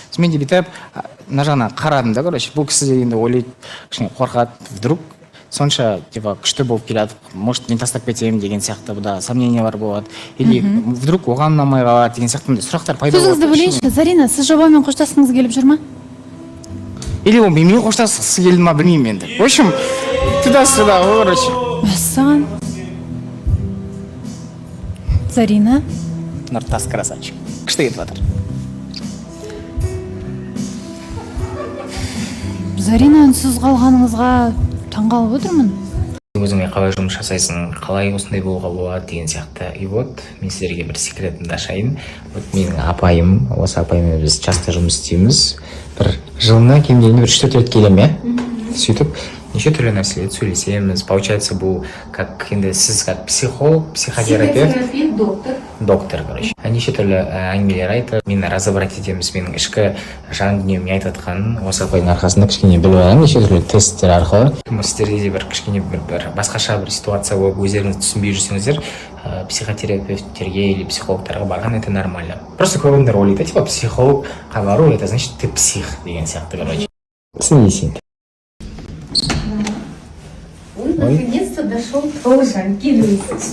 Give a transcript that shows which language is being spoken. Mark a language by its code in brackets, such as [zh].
[kk] Мен де бүйтіп мына жағына қарадым да, короче, бұл кісі де енді ойлайды, кішкене қорқады, вдруг сонша типа күшті болып келеді, может мен тастап кетемін деген сияқты бұда сомнениялар болады, или вдруг оған ұнамай қалады деген сияқты сұрақтар пайда болады. Сөзіңізді бөлейінші, Зарина, сіз жобамен қоштасқыңыз келіп жүр ма? Или ол менімен қоштасқысы келді ма, білмеймін енді. [ru] В общем, туда-сюда, короче. [kk] Мәссаған. Зарина. Нұртас красавчик. Күшті кетіп жатыр. Зарина, үнсіз қалғаныңызға таңғалып отырмын. Өзіңе қалай жұмыс жасайсың, қалай осындай болуға болады деген сияқты. [ru] И вот, [kk] мен сіздерге бір секретімді ашайын. Вот менің апайым, осы апаймен біз часто жұмыс істейміз. Бір жылына кем дегенде бір 3-4 рет келем, сөйтіп неше түрлі нәрселерді сөйлесеміз. Получается, бұл как енді сіз [ru] как психолог, психотерапевт, доктор, короче. [kk] Неше түрлі әңгімелер айтып, мені разобрать етеміз, менің ішкі жан дүниемді айтып жатқанын осы апайдың арқасында кішкене біліп аламын, неше түрлі тесттер арқылы. Сіздерге де бір кішкене бір басқаша бір ситуация болып өздеріңіз түсінбей жүрсеңіздер, психотерапевттерге или психологтарға барған [ru] это нормально. [kk] Просто көбіндер ойлайды, типа психологқа бару, [ru] это значит ты псих [kk] деген сияқты, короче. [ru] Снесен. Он наконец-то дошел тоже, откидывается.